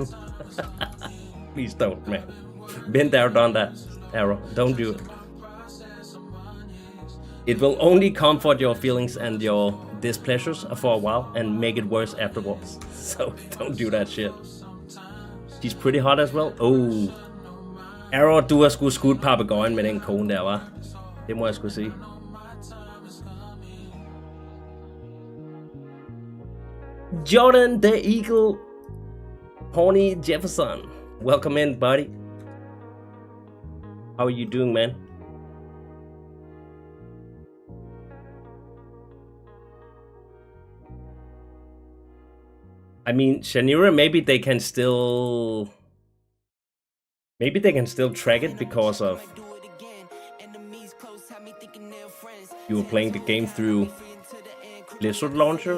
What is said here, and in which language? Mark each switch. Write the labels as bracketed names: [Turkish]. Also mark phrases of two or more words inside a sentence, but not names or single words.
[English] Please don't, man. Been there, done that. Arrow, don't do it. It will only comfort your feelings and your displeasures for a while and make it worse afterwards. So don't do that shit. She's pretty hot as well. Oh. Arrow, [Danish] du har sgu skudt papegøjen med den kone der, hva'? Det må jeg sgu sige. [English] Jordan the Eagle Pony Jefferson. Welcome in, buddy. How are you doing, man? I mean, Shanira, maybe they can still track it because of you were playing the game through Blizzard launcher.